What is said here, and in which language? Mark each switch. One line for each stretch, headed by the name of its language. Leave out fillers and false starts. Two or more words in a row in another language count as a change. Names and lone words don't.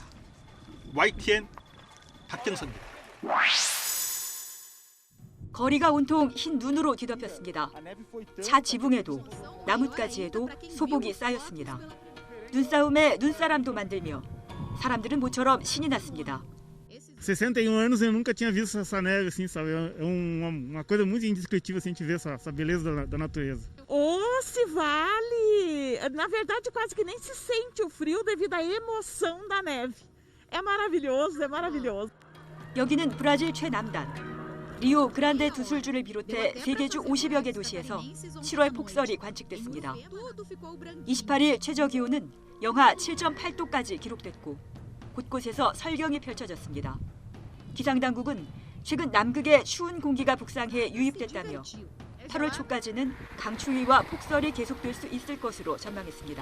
Korean: YTN 박경선입니다. 거리가 온통 흰 눈으로 뒤덮였습니다. 차 지붕에도 나뭇가지에도 소복이 쌓였습니다. 눈싸움에 눈사람도 만들며 사람들은 모처럼 신이 났습니다.
Portuguese: 61 anos eu nunca tinha visto essa neve assim, sabe? É uma coisa muito indescritível assim, a gente ver essa beleza da natureza. Oh, se vale! Na verdade, quase que nem se sente o frio devido à emoção da neve. É maravilhoso, é maravilhoso.
Korean: 여기는 브라질 최남단. 리오 그란데 두 술주를 비롯해 세계주 50여 개 도시에서 7월 폭설이 관측됐습니다. 28일 최저 기온은 영하 7.8도까지 기록됐고 곳곳에서 설경이 펼쳐졌습니다. 기상당국은 최근 남극에 추운 공기가 북상해 유입됐다며 8월 초까지는 강추위와 폭설이 계속될 수 있을 것으로 전망했습니다.